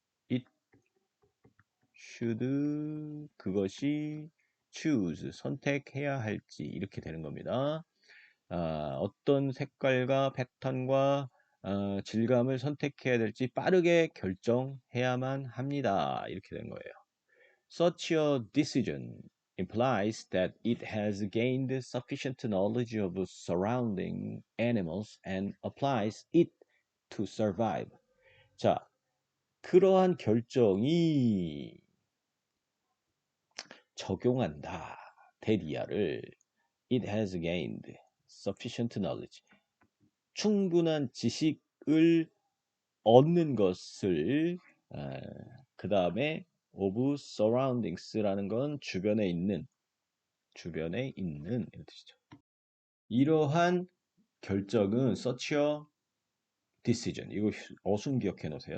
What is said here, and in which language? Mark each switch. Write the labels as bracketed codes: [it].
[en] it should [ko] 그것이 [en] choose [ko] 선택해야 할지 이렇게 되는 겁니다. 어떤 색깔과 패턴과 질감을 선택해야 될지 빠르게 결정해야만 합니다. 이렇게 된 거예요. [en] Such a decision implies that it has gained sufficient knowledge of surrounding animals and applies it to survive. [ko] 자, 그러한 결정이 적용한다. 대리아를 [en] it has gained sufficient knowledge. [ko] 충분한 지식을 얻는 것을 그 다음에 [en] of surroundings [ko] 라는 건 주변에 있는 이런 뜻이죠. 이러한 결정은 [en] such a decision [ko] 이거 어순 기억해 놓으세요.